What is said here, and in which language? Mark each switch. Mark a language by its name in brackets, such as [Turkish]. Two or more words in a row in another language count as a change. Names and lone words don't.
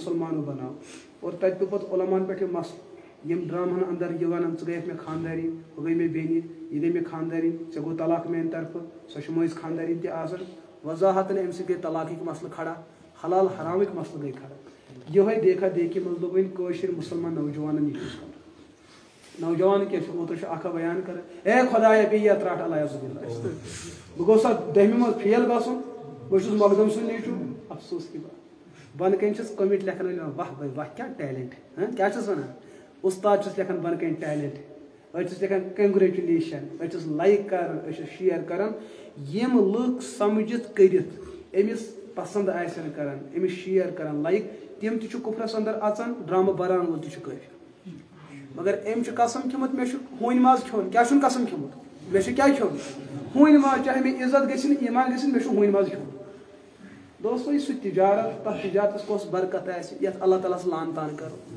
[Kashmiri] مُسلمانو بَناو اور تَتہِ پیوٚو پَتہٕ عُلماہَن پٮ۪ٹھ یہِ مسلہٕ یِم ڈرٛامہَن اَندَر یہِ وَنان ژٕ گٔیَکھ مےٚ خانٛدارِنۍ ہُہ گٔے مےٚ بیٚنہِ یہِ گٔے مےٚ خانٛدارِنۍ ژےٚ گوٚو طلاق میٛانہِ طرفہٕ سۄ چھِ مٲنٛزۍ خانٛدارِنۍ تہِ آسان وضاحتن اَمہِ سۭتۍ گٔے طلاقٕکۍ مسلہٕ کھڑا حلال حرامٕکۍ مسلہٕ گٔے کھڑا یِہوٚے [Urdu] دیکھا دیکھی [Kashmiri] منٛز لوگ وۄنۍ کٲشِر مُسلمان نوجوانَن یہِ چیٖز کَرُن نوجوان کیٛاہ چھُ اوترٕ چھُ اکھا بیان کران اے خۄدایا بیٚیہِ یَتھ رَٹ علیہ باللہ بہٕ گوٚژھ اَتھ دٔہمہِ منٛز فیل گژھُن بہٕ چھُس مخدوٗم سُنٛد نیٚچوٗ [Urdu] افسوٗس کی بات [Kashmiri] بۄنہٕ کَنۍ چھِس کٔمِٹ لیکھن وٲلۍ وَنان واہ بھاے واہ کیٛاہ ٹیلنٹ کیٛاہ چھِس وَنان اُستاد چھُس لیکھان بۄنہٕ کَنۍ ٹیلنٹ أسۍ چھِس لیکھان کنگریچُلیشن أسۍ چھِس لایک کران أسۍ چھِس شِیر کران یِم لُکھ سمجھِتھ کٔرِتھ أمِس پسنٛد آسن کران أمِس شِیر کران لایک تِم تہِ چھِ کُفرس اندر اژان ڈرامہ بناون وول تہِ چھُ کٲفر مگر أمۍ چھُ قسم کھیوٚمُت مےٚ چھُ ہوٗنۍ ماز کھیوٚن کیٛاہ چھُنہٕ قسم کھیوٚمُت مےٚ چھُ کیٛاہ کھیوٚن ہوٗنۍ ماز چاہے مےٚ عزت گژھِنۍ ایٖمان گژھِنۍ مےٚ چھُ ہوٗنۍ ماز کھیوٚن دوستو یہِ سُہ تجارت تتھ تجارتس کۄس برکت آسہِ یتھ اللہ تعالیٰ ہس لان تان کرو